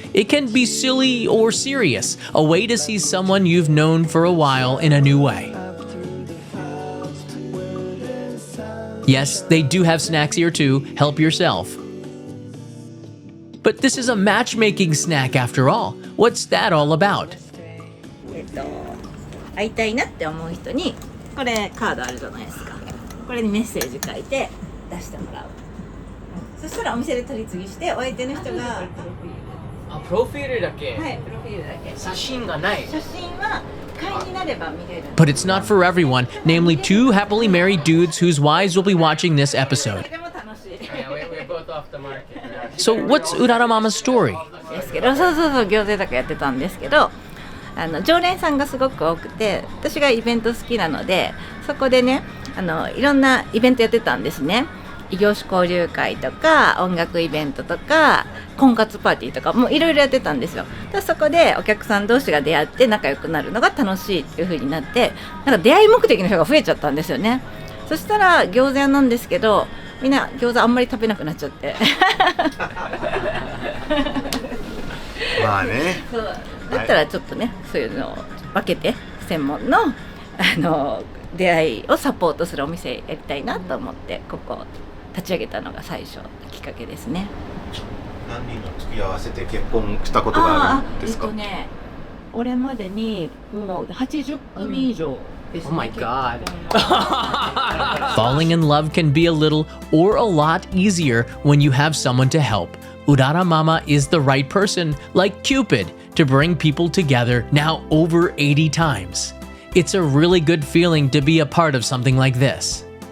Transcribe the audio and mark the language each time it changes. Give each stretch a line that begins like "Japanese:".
English: It can be silly or serious, a way to see someone you've known for a while in a new way. Yes, they do have snacks here too, help yourself. But this is a matchmaking snack after all. What's that all about?
Japanese: 会いたいなって思う人にこれカードあるじゃないですか。これにメッセージ書いて出してもらう。そしたらお店で取り次ぎしてお相手の人がプロフィールだけ。はい、プロフィールだけ。写真がない。写真は会員になれば見れる。
English: But it's not for everyone, namely two happily married dudes whose wives will be watching this episode.
Japanese: でも楽しい。
English: We're both off the market. So what's Urara Mama's story?
Japanese: ですけど、そう餃子だけやってたんですけど、常連さんがすごく多くて、私がイベント好きなので、そこでね、いろんなイベントやってたんですね。異業種交流会とか音楽イベントとか婚活パーティーとかもういろいろやってたんですよ。でそこでお客さん同士が出会って仲良くなるのが楽しいっていう風になって、なんか出会い目的の人が増えちゃったんですよね。そしたら餃子屋なんですけど、みんな餃子あんまり食べなくなっちゃってまあね。そうだったらちょっとね、そういうのを分けて専門の出会いをサポートするお店やりたいなと思ってここ立ち上げたのが最初きっかけですね。何人の付き合わせて結婚したことがあるんですか？これまでにもう80組以上ですね。
English: Oh my god. Falling in love can be a little or a lot easier when you have someone to help. Urara Mama is the right person, like Cupid, to bring people together now over 80 times. It's a really good feeling to be a part of something like this.